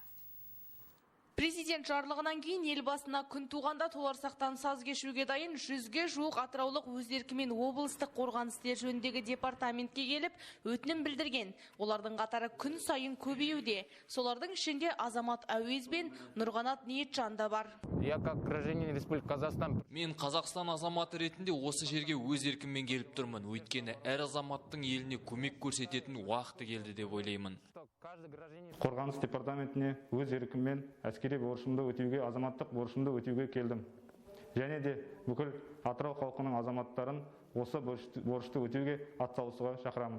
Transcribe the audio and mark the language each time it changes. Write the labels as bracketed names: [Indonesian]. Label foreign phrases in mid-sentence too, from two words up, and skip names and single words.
[Kazakh] Президент жарлығынан кейін елбасына күн туғанда толарсақтан саз кешуге дайын 100-ге жуық атыраулық өз еркімен облыстық қорғаныс істері жөніндегі департаментке келіп, өтінім білдірген. Олардың қатары күн сайын көбеюде. Солардың ішінде Азамат Әуез бен Нұрғанат Ниетжан да бар. [Russian] Я как гражданин Республики Казахстан. [Kazakh] Мен Қазақстан азаматы ретінде осы жерге өз еркіммен келіп тұрмын. Өйткені әр азаматтың еліне көмек көрсететін уақыты келді деп ойлаймын. Қорғаныс департаментіне өз еркіммен әскери борышымды өтеуге, азаматтық борышымды өтеуге келдім. Және де бүкіл Атырау халқының азаматтарын осы борышты өтеуге атсалысуға шақырамын.